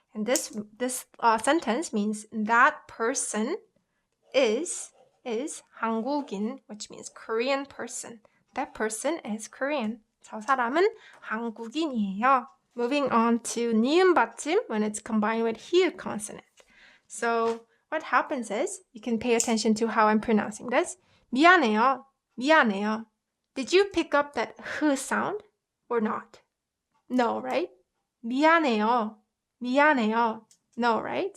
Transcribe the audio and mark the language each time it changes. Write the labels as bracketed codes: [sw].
[en] And this sentence means that person is 한국인, which means Korean person. That person is Korean. [ko] 저 사람은 한국인이에요. [en] Moving on to 니은 받침 when it's combined with 히읗 consonant. So what happens is, you can pay attention to how I'm pronouncing this. [ko] 미안해요. [en] Did you pick up that h sound or not? No, right? [ko] 미안해요. [en] No, right?